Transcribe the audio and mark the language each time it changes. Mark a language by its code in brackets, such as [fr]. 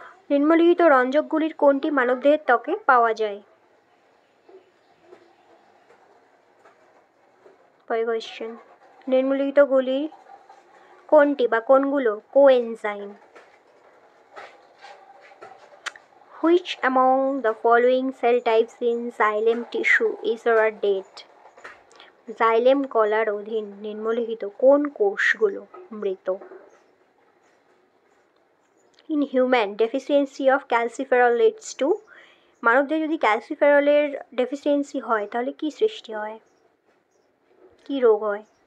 [bn] নিম্নলিখিত রঞ্জকগুলির কোনটি মানবদেহের ত্বকে পাওয়া যায়। পরের কোয়েশ্চেন নিম্নলিখিতগুলির কোনটি বা কোনগুলো coenzyme. [en] Which among the following cell types in xylem tissue is dead? [bn] Xylem কলার অধীন নিম্নলিখিত কোন কোষগুলো মৃত। [en] In human, deficiency of calciferol leads to [bn] মানবদের যদি ক্যালসিফেরলের ডেফিসিয়েন্সি হয় তাহলে কি সৃষ্টি হয়, কি রোগ হয়।